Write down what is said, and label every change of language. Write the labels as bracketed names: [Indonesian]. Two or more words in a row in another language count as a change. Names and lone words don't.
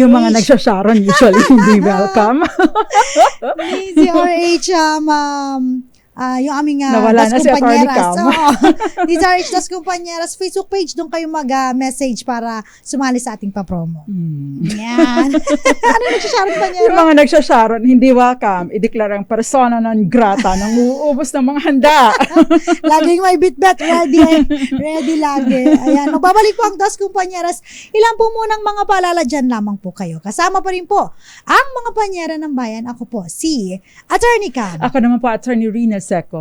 [Filipino] Yung mga nagsasharon usually hindi welcome. DZRH yung aming Nawala na si Attorney Cam. DZRH Das Compañeras Facebook page, doon kayo mag-message para sumali sa ating papromo. Yan. Ano nagsasharon pa niya? Yung mga nagsasharon, hindi welcome, ideklara ang [Latin] persona non grata [Filipino] nang uubos ng mga handa. Laging may bit-bet, ready lagi. Ayan, magbabalik po ang Das Compañeras. Ilan po munang mga paalala dyan lamang po kayo. Kasama pa rin po ang mga panyera ng bayan. Ako po, si Attorney Cam. Ako naman po, Attorney Rina Seco.